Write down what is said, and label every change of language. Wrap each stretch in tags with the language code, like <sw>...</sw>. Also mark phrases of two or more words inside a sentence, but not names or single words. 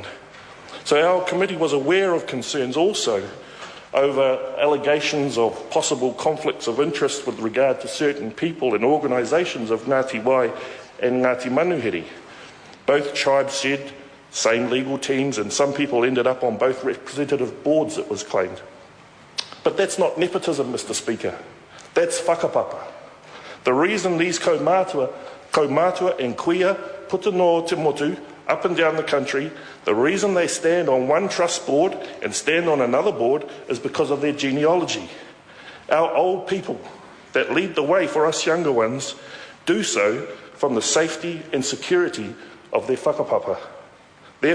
<en>So our committee was aware of concerns also over allegations of possible conflicts of interest with regard to certain people and organisations of Ngāti Wai and Ngāti Manuhiri. Both tribes said same legal teams, and some people ended up on both representative boards, it was claimed. But that's not nepotism, Mr. Speaker. That's whakapapa. The reason these kaumātua and kuia</en> <mi>puta no te motu</mi> <en>up and down the country, the reason they stand on one trust board and stand on another board is because of their genealogy. Our old people that lead the way for us younger ones do so from the safety and security of their whakapapa.</en>